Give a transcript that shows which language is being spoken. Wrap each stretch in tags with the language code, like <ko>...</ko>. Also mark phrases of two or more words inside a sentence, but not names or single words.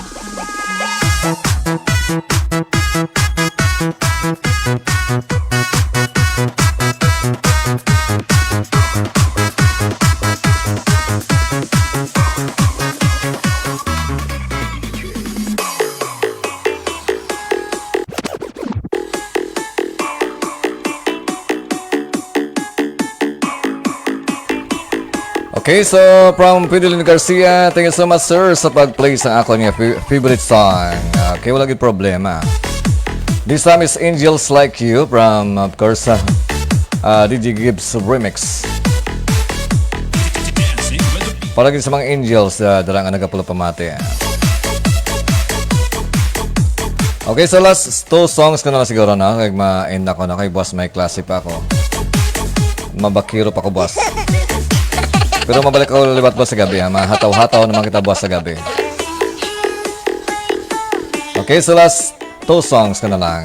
<en>Okay, so from Fidelin Garcia, thank you so much sir sa pag-play</en> <hil>sa ako niya</hil> <en>favorite song.</en> <hil>Okay, wala gid problema.</hil> <en>This time is Angels Like You from, of course, DJ Gibbs Remix.</en> <hil>Para gid sa mga angels, dala nga nagapulo pamati.</hil> <en>Okay, so last two songs</en> <hil>ko na siguro na. Kaya ma-end ako na kay boss, may klase pa ako. Mabakiro pa ko boss. Pero mabalik ako libat boss sa gabi ha. Mahataw-hataw naman kita boss sa gabi. Okay, so</hil> <en>last two songs</en> <hil>ka na lang.</hil>